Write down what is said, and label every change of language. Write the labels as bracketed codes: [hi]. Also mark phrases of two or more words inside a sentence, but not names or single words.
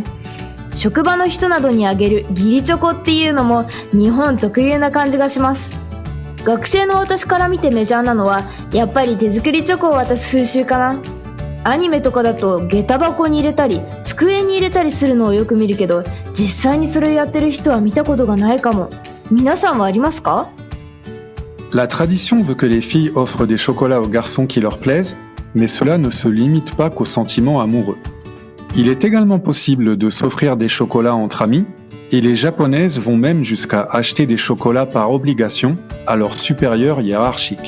[ja] 職場の人などにあげる義理チョコっていうのも日本特有な感じがします。学生の私から見てメジャーなのはやっぱり手作りチョコを渡す風習かな。アニメとかだと下駄箱に入れたり机に入れたりするのをよく見るけど、実際にそれをやってる人は見たことがないかも。皆さんはありますか？ [fr] La tradition veut que les filles offrent des chocolats aux garçons qui leur plaisent, mais cela ne se limite pas qu'aux sentiments amoureux. Il est également possible de s'offrir des chocolats entre amis, et les japonaises vont même jusqu'à acheter des chocolats par obligation à leurs supérieurs hiérarchiques.